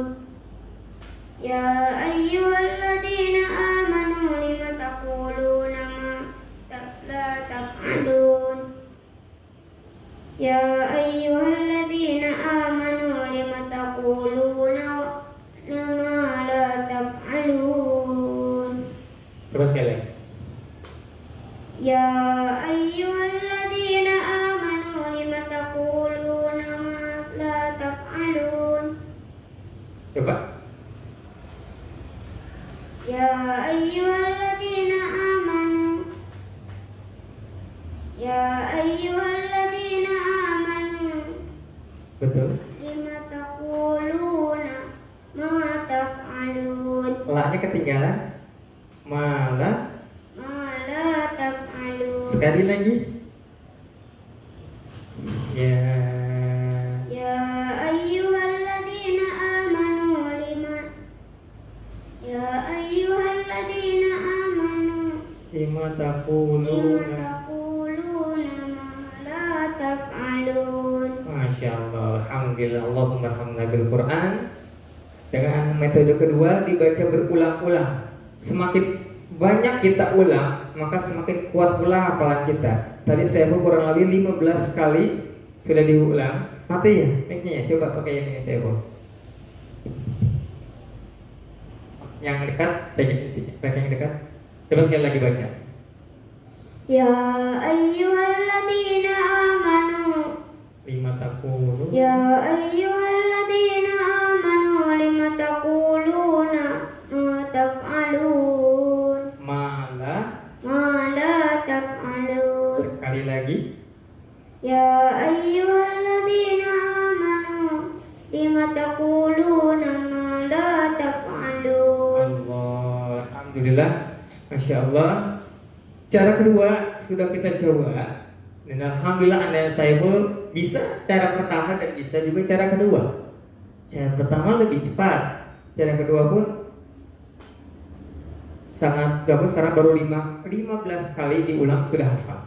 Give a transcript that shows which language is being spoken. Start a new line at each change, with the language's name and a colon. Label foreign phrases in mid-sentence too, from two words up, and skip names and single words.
Arabic: يا أيها الذين آمنوا لم تقولون ما لا تفعلون. يا أيها الذين آمنوا لم تقولون ما لا تفعلون.
Indonesian: Coba sekali lagi.
Arabic: يا أيها الذين آمنوا لم تقولون ما لا تفعلون.
Indonesian: Coba.
Arabic: يا أيها الذين آمنوا. يا أيها الذين آمنوا
Indonesian: Betul.
Arabic: لم تقولون ما تفعلون.
Indonesian: La-nya ketinggalan.
Arabic: Mala. ما لا تفعلون.
Indonesian: Sekali lagi. Ya.
Arabic: يا أيها الذين آمنوا لم. يا أيها الذين آمنوا Lima lima taquluna. تقولون ما لا تفعلون. ما شاء الله، الحمد لله، اللهم ارحمنا بالقرآن.
Indonesian: Dengan metode kedua dibaca berulang-ulang. Semakin banyak kita ulang, maka semakin kuat pula hafalan kita. Tadi saya kurang lebih 15 kali sudah diulang. Mati ya, mic-nya ya. Coba pakai yang ini saya yang dekat, pakai yang dekat. Coba sekali lagi baca.
Arabic: يا أيها الذين آمنوا. لم تقولو. يا أيها الذين آمنوا لم تقولون ما تفعلون. Mala. ما لا تفعلون.
Indonesian: Sekali lagi.
Arabic: يا أيها الذين آمنوا لم تقولون ما لا تفعلون. الله، الحمد لله, ما شاء الله.
Indonesian: Cara kedua sudah kita coba, dan alhamdulillah Anda Saiful bisa cara pertama dan bisa juga cara kedua. Cara pertama lebih cepat, cara kedua pun sangat bagus karena baru 15 kali diulang sudah hafal.